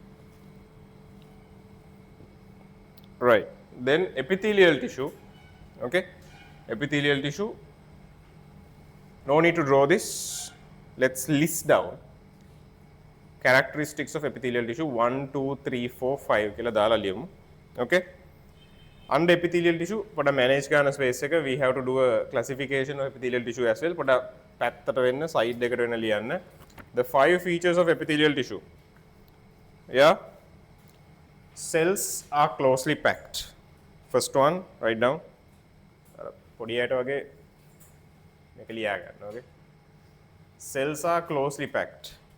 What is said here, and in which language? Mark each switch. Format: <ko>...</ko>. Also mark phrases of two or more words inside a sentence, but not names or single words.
<en>Right. Then epithelial tissue. Okay. Epithelial tissue. No need to draw this. Let's list down characteristics of epithelial tissue 1, 2, 3, 4, 5</en> <si>කියලා දාලා ලියමු.</si> <en>Okay. Under epithelial tissue, for the manage කරන space එක we have to do a classification of epithelial tissue as well.</en> <si>පොඩ පැත්තට වෙන්න side එකට වෙන්න ලියන්න.</si> <en>The 5 features of epithelial tissue. Yeah. Cells are closely packed. First one, write down. Okay. Cells are closely packed.</en>